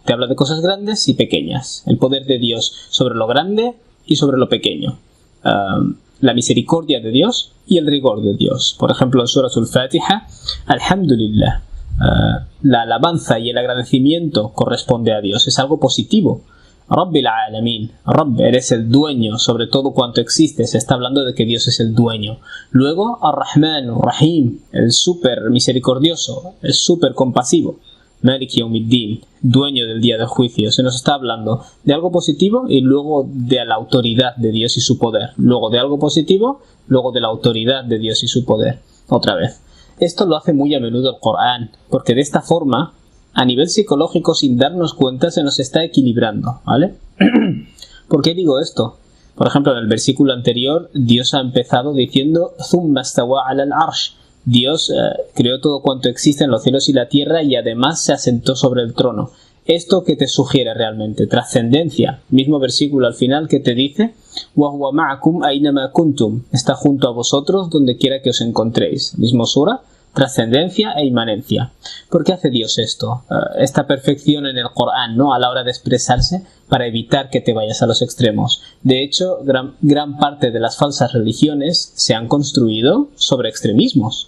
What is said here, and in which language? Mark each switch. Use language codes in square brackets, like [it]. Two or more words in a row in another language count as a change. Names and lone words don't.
[es] Te habla de cosas grandes y pequeñas. El poder de Dios sobre lo grande y sobre lo pequeño. La misericordia de Dios y el rigor de Dios. Por ejemplo, en Suratul Fatiha, Alhamdulillah. La alabanza y el agradecimiento corresponde a Dios, es algo positivo. [ar] رب العالمين، رب, [es] eres el dueño sobre todo cuanto existe, se está hablando de que Dios es el dueño. Luego, [ar] الرحمن، رحيم, [es] el súper misericordioso, el súper compasivo. [ar] مالك يوم الدين, [es] dueño del día del juicio. Se nos está hablando de algo positivo y luego de la autoridad de Dios y su poder. Luego de algo positivo, luego de la autoridad de Dios y su poder. Otra vez. Esto lo hace muy a menudo el Corán, porque de esta forma, a nivel psicológico, sin darnos cuenta, se nos está equilibrando, ¿vale? ¿Por qué digo esto? Por ejemplo, en el versículo anterior, Dios ha empezado diciendo [ar] ثم استوى على العرش. [es] Dios creó todo cuanto existe en los cielos y la tierra y además se asentó sobre el trono. ¿Esto qué te sugiere realmente? Trascendencia. Mismo versículo al final que te dice [ar] وهو معكم أينما كنتم. [es] Está junto a vosotros donde quiera que os encontréis. Mismo sura. Trascendencia e inmanencia. ¿Por qué hace Dios esto? Esta perfección en el Corán, ¿no? A la hora de expresarse para evitar que te vayas a los extremos. De hecho, gran parte de las falsas religiones se han construido sobre extremismos.